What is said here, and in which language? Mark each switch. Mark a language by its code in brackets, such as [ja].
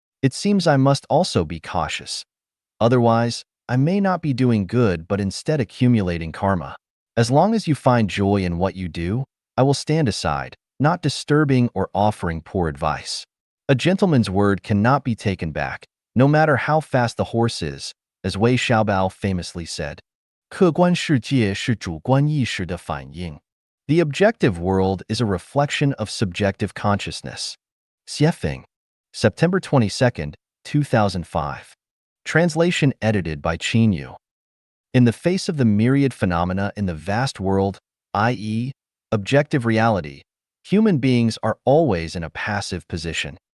[en] It seems I must also be cautious. Otherwise, I may not be doing good but instead accumulating karma. As long as you find joy in what you do, I will stand aside, not disturbing or offering poor advice. A gentleman's word cannot be taken back, no matter how fast the horse is, as Wei Xiaobao famously said. [zh] 客观世界是主观意识的反应. [en] The objective world is a reflection of subjective consciousness. Xiefeng, September 22nd, 2005. Translation edited by Qin Yu. In the face of the myriad phenomena in the vast world, i.e., objective reality, human beings are always in a passive position.